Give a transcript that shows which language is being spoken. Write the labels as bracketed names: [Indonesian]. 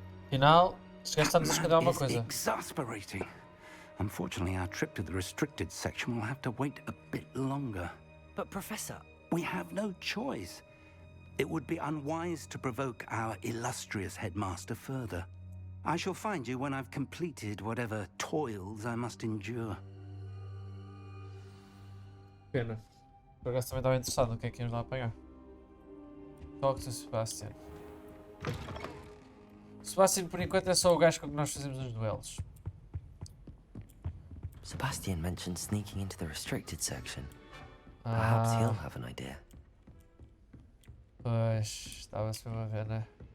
[Portuguese] Afinal, estamos a esconder alguma coisa. [English] Exasperating. Unfortunately, our trip to the restricted section will have to wait a bit longer. But Professor... We have no choice. It would be unwise to provoke our illustrious headmaster further. I shall find you when I've completed whatever toils I must endure. [Portuguese] Pena. Por acaso também estava interessado no que é que íamos lá apanhar. [English] Talk to Sebastian. [Portuguese] Sebastian, por enquanto, é só o gajo com que nós fazemos os duelos. [English] Sebastian mentioned sneaking into the restricted section. Perhaps he'll have an idea. [Portuguese] Pois, estava-se mesmo a ver, né?